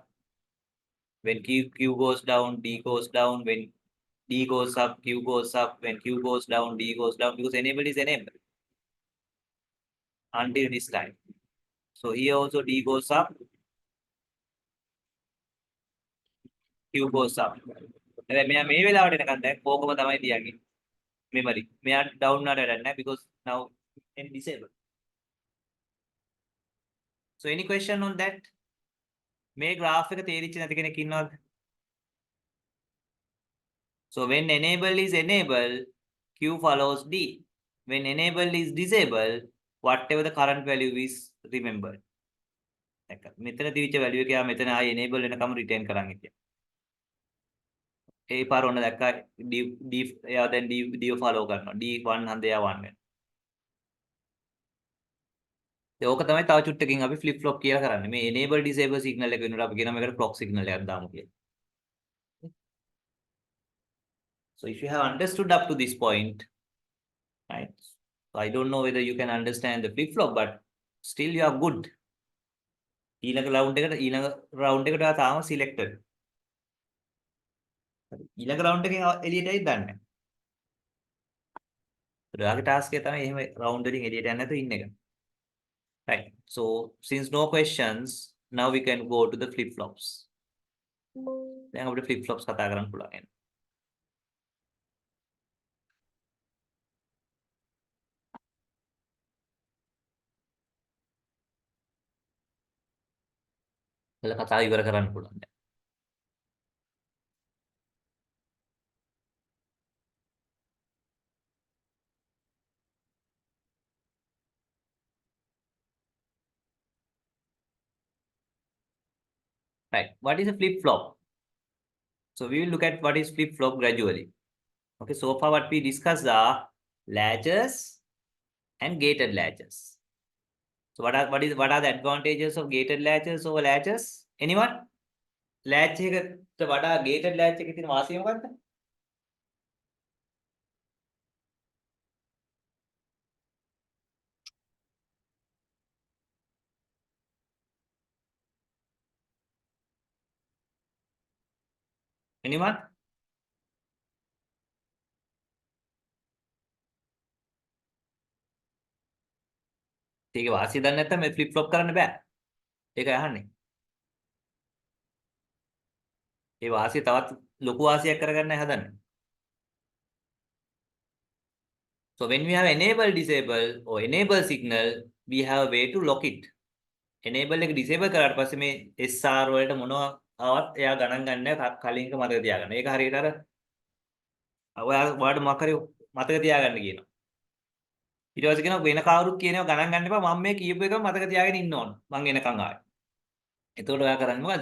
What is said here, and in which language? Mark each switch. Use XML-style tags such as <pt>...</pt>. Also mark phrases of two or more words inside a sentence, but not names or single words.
<en>When Q goes down, D goes down. When D goes up, Q goes up. When Q goes down, D goes down, because enable is enabled until this time. So here also D goes up, Q goes up.</en> <si>මෙයා මේ වෙලාවට එනකන් දැන් කෝකම තමයි තියන්නේ memory. මෙයා down වුණාට වැඩක් නැහැ</si> <en>because now in disable. So any question on that?</en> <si>මේ graph එක තේරිච්ච නැති කෙනෙක් ඉන්නවද?</si> <en>So when enable is enabled, Q follows D. When enable is disabled, whatever the current value is remembered.</en> <si>මෙතන තියච්ච value එක යා මෙතන ආයි enable වෙනකම් retain කරන් හිටියා. ඒ පාර ඔන්න දැක්කා D එයා දැන් D follow කරනවා. D1 හන්ද එයා 1 වෙනවා. ඕක තමයි තව චුට්ටකින් අපි</si> <en>flip flop</en> <si>කියලා කරන්නේ. මේ</si> <en>enable disable signal</en> <si>එක වෙනකොට අපි කියනවා මේකට</si> <en>clock signal</en> <si>එකක් දාමු කියලා.</si> <en>So if you have understood up to this point, right? So I don't know whether you can understand the flip flop, but still you are good.</en> <si>ඊළඟ round එකට තාම selected. ඊළඟ round එකෙන් එළියට ඇවිත් දන්නේ නැහැ. ඔයාගේ task එක තමයි එහෙම round වලින් එළියට යන්න නැතුව ඉන්න එක.</si> <en>Right. So since no questions, now we can go to the flip flops.</en> <si>දැන් අපිට</si> <en>flip flops</en> <si>කතා කරන්න පුළුවන්. කතාව ඉවර කරන්න පුළුවන්.</si> <en>Right. What is a flip flop? So we will look at what is flip flop gradually. Okay. So far what we discussed are latches and gated latches. So what are the advantages of gated latches over latches?</en> <si>Anyone? Latch එකට වඩා</si> <en>gated latch</en> <si>එකේ තියෙන වාසිය මොකක්ද?</si> <en>Anyone?</en> <si>ඒකේ වාසිය දන්නේ නැත්නම් මේ flip flop කරන්න බෑ. ඒකයි අහන්නේ. ඒ වාසිය තවත් ලොකු වාසියක් කරගන්නයි හදන්නේ.</si> <en>So when we have enable, disable or enable signal, we have a way to lock it.</en> <si>Enable එක disable කරාට පස්සේ මේ SR වලට මොනවා ආවත් එයා ගණන් ගන්න නැහැ කලින් එක මතක තියාගන්න. ඒක හරියට අර ඔයාලට මොකක් හරි මතක තියාගන්න කියනවා. ඊට පස්සේ කියනවා වෙන කවුරුත් කියනවා ගණන් ගන්න එපා මම මේ කියපු එක මතක තියාගෙන ඉන්න ඕන. මං එනකන් ආවේ. එතකොට ඔයා කරන්නේ මොකද?</si>